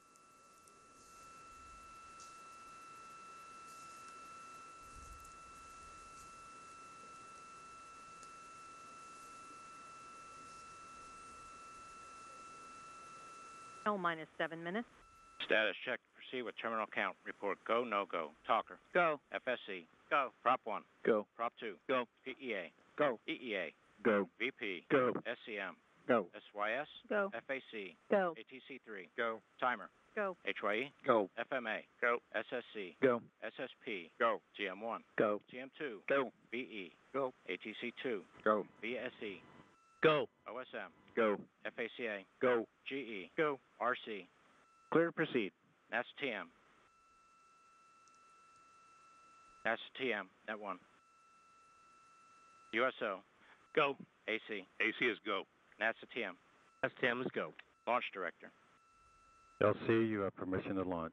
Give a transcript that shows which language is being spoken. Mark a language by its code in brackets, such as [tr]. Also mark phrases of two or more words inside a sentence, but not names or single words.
[en] L-minus 7 minutes. Status check. Proceed with terminal count. Report go, no go. Talker. Go. FSC. Go. Prop 1. Go. Prop 2. Go. PEA. Go. EEA. Go. VP. Go. SCM. Go. SYS. Go. FAC. Go. ATC3. Go. Timer. Go. HYE. Go. FMA. Go. SSC. Go. SSP. Go. GM1. Go. GM2. Go. VE. Go. ATC2. Go. VSE. Go. OSM. Go. FACA. Go. GE. Go. RC. Clear to proceed. That's TM. That's TM. Net 1. USO. Go. AC. AC is go. That's TM. That's Tim. Let's go. Launch Director. LC, you have permission to launch.